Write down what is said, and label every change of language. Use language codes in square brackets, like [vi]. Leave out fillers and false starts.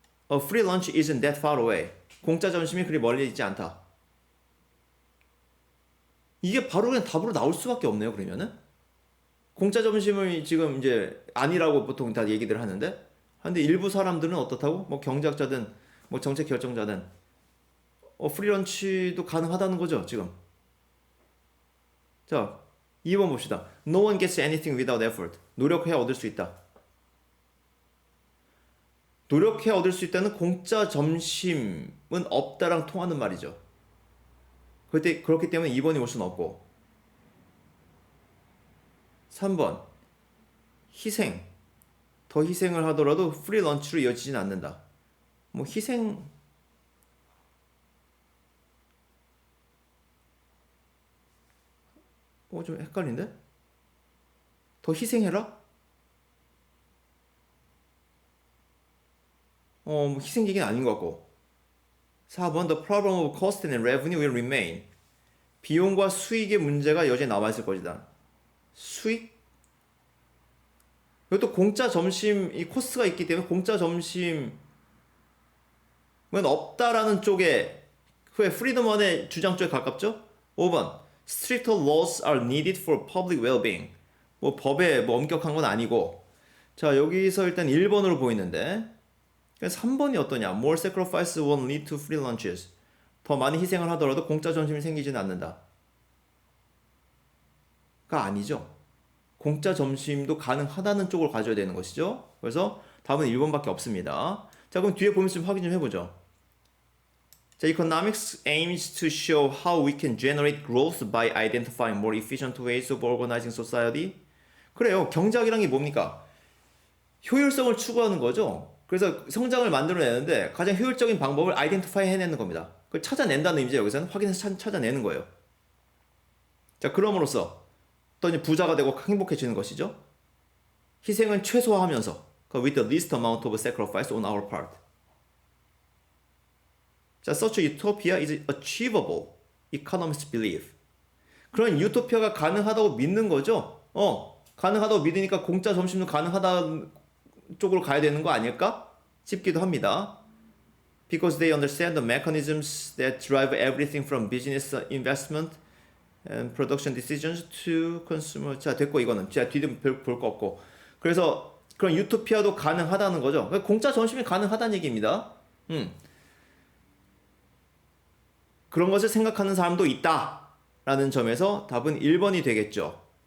[en] A free lunch isn't that far away. [ko] 공짜 점심이 그리 멀리 있지 않다. 이게 바로 그냥 답으로 나올 수밖에 없네요, 그러면은. 공짜 점심을 지금 이제 아니라고 보통 다 얘기들 하는데, 근데 일부 사람들은 어떻다고? 뭐 경제학자든 뭐 정책 결정자든 프리런치도 가능하다는 거죠, 지금. 자, 2번 봅시다. [en] No one gets anything without effort. [ko] 노력해야 얻을 수 있다. 노력해야 얻을 수 있다는 공짜 점심은 없다랑 통하는 말이죠. 그렇기 때문에 2번이 올 수는 없고. 3번. 희생. 더 희생을 하더라도 프리런치로 이어지진 않는다. 뭐 희생, 좀 헷갈린데? 더 희생해라? 뭐 희생 얘기는 아닌 것 같고. [en] 4번 The problem of cost and revenue will remain. [ko] 비용과 수익의 문제가 여전히 남아있을 것이다. 수익? 이것도 공짜 점심, 이 코스가 있기 때문에 공짜 점심은 없다라는 쪽에 프리드먼의 주장 쪽에 가깝죠? [en] 5번 Stricter laws are needed for public well-being. [ko] 뭐 법에 뭐 엄격한 건 아니고. 자, 여기서 일단 1번으로 보이는데 3번이 어떠냐? [en] More sacrifice won't lead to free lunches. [ko] 더 많이 희생을 하더라도 공짜 점심이 생기지는 않는다. 가 아니죠. 공짜 점심도 가능하다는 쪽으로 가져야 되는 것이죠. 그래서 답은 1번밖에 없습니다. 자, 그럼 뒤에 보면 좀 확인 좀 해보죠. [en] 자, economics aims to show how we can generate growth by identifying more efficient ways of organizing society. [ko] 그래요. 경제학이란 게 뭡니까? 효율성을 추구하는 거죠. 그래서 성장을 만들어내는데 가장 효율적인 방법을 아이덴티파이 해내는 겁니다. 그걸 찾아낸다는 의미죠. 여기서는 확인해서 찾아내는 거예요. 자, 그럼으로써 또 이제 부자가 되고 행복해지는 것이죠. 희생은 최소화하면서 [en] with the least amount of sacrifice on our part. 자, such a utopia is achievable, economists believe. [ko] 그런 유토피아가 가능하다고 믿는 거죠. 가능하다고 믿으니까 공짜 점심도 가능하다 쪽으로 가야 되는 거 아닐까 싶기도 합니다. [en] Because they understand the mechanisms that drive everything from business investment and production decisions to consumer. [ko] 자, 됐고 이거는 제가 뒤도 볼 거 없고. 그래서 그런 유토피아도 가능하다는 거죠. 공짜 점심이 가능하다는 얘기입니다. 그런 것을 생각하는 사람도 있다라는 점에서 답은 1번이 되겠죠.